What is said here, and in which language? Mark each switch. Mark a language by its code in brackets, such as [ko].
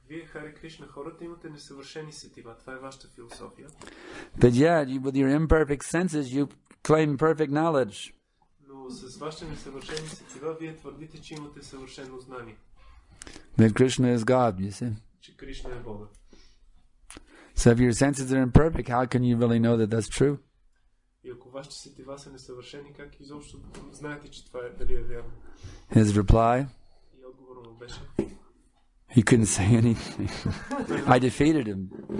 [bg] Вие, Харе Кришна, хората имате несъвършени сетива. Това е вашата философия. [en] But yet, with your imperfect senses, you claim perfect knowledge. [bg] Но с вашите несъвършени сетива, вие твърдите, че имате съвършено знание. [en] That Krishna is God, you see. [bg] Че Кришна е Бога. [en] So if your senses are imperfect, how can you really know that that's true? [bg] И ако вашите сетива са несъвършени, как изобщо знаете, че това е дали е вярно? [en] His reply, [bg] И отговорът му беше: [en] he couldn't say anything. I defeated him.